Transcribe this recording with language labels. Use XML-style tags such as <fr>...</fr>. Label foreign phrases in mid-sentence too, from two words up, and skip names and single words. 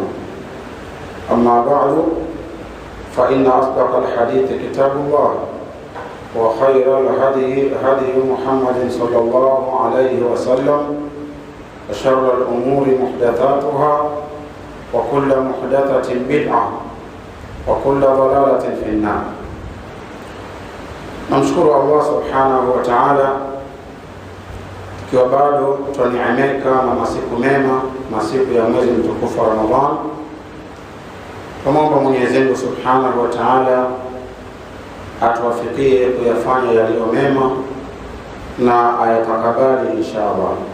<ar>أما بعد فإن أصدق الحديث كتاب الله وخير الهدي هدي محمد صلى الله عليه وسلم وشر الأمور محدثاتها وكل محدثة بدعة وكل ضلالة في النار.</ar> <sw>نمشكر</sw> <ar>الله سبحانه وتعالى</ar> <sw>kiwa bado tuneemeka na masiku mema, masiku ya mwezi mtukufu wa Ramadhan. Tunaomba Mwenyezi Mungu</sw> <ar>سبحانه وتعالى</ar> <sw>atuwafikie kuyafanya yaliyo mema na ayatakabali inshallah.</sw>